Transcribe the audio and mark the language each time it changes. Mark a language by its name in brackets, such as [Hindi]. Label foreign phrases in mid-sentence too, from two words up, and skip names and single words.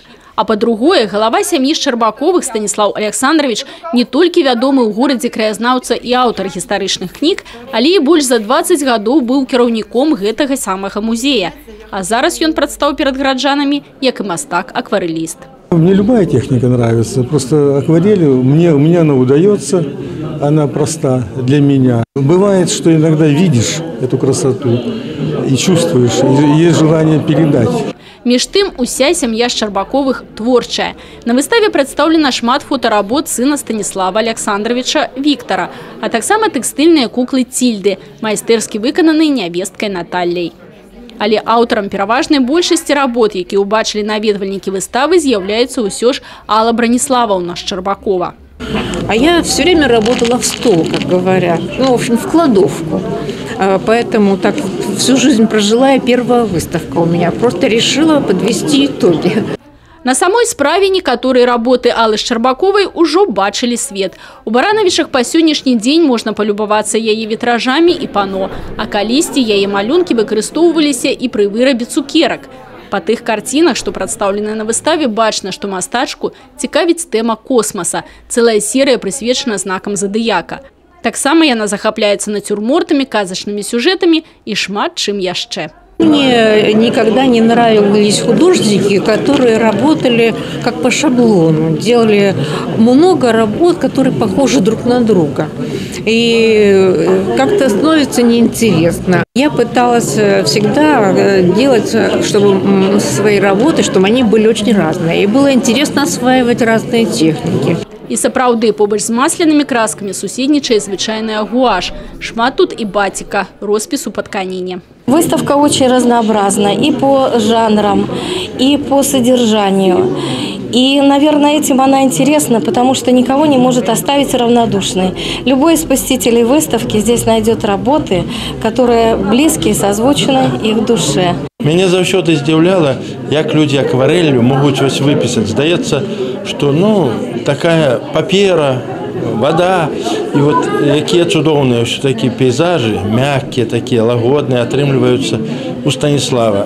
[Belarusian] А па-другое, галава сям'і Шчарбаковых Станіслаў Александрович не толькі вядомы ў горадзе краязнаўца і аўтар гістарычных кніг, але і больш за 20 гадоў быў кіраўніком гэтага самага музея. А зараз ён прадстаў перад гараджанамі як і мастак-акварэліст. [Russian] Мне любая техника нравится, просто акварель, у меня она удается, она проста для меня. Бывает, что иногда видишь эту красоту и чувствуешь, и есть желание передать. [Belarusian] Між тым, уся сям'я Шчарбаковых творчая. На выставе прадстаўлена шмат фотаработ сына Станіслава Александровича Віктара, а таксама тэкстыльныя куклы Цільды, майстэрскі выкананыя нявесткай Наталляй. Але аўтарам пераважнай большасці работ, які ўбачылі наведвальнікі выставы, з'яўляецца ўсё ж Алла Браниславовна Шчарбакова. [Russian] А я все время работала в стол, как говорят, в общем, в кладовку. Поэтому так всю жизнь прожила, и первая выставка у меня. Просто решила подвести итоги. [Belarusian] На самой справе некаторыя работы Аллы Шчарбаковай ужо бачылі свет. У Баранавічах па сённяшні дзень можна палюбавацца яе вітражамі і пано, а калісьці яе малюнкі выкарыстоўваліся і пры вырабе цукерак. Па тых карцінах, што прадстаўлены на выставе, бачна, што мастачку цікавіць тэма космаса. Цэлая серыя прысвечана знакам задыяка. Таксама яна захапляецца нацюрмортамі, казачнымі сюжэтамі і шмат чым яшчэ. [Russian] Мне никогда не нравились художники, которые работали как по шаблону, делали много работ, которые похожи друг на друга. И как-то становится неинтересно. Я пыталась всегда делать, чтобы свои работы, чтобы они были очень разные. И было интересно осваивать разные техники. [Belarusian] І сапраўды, побач з маслянымі краскамі суседнічае звычайная гуаш. Шмат тут і батіка, роспісу па тканіне. [Russian] Выставка очень разнообразна и по жанрам, и по содержанию. И, наверное, этим она интересна, потому что никого не может оставить равнодушной. Любой из посетителей выставки здесь найдет работы, которые близкие, созвучны их душе. [Belarusian] Мяне заўсёды здзіўляла, як людзі акварэллю могуць вось выпісаць. Здаецца, што такая папера, вода, і вот якія цудоўныя ўсё такія пейзажы, мяккія, такія лагодныя атрымліваюцца у Станіслава.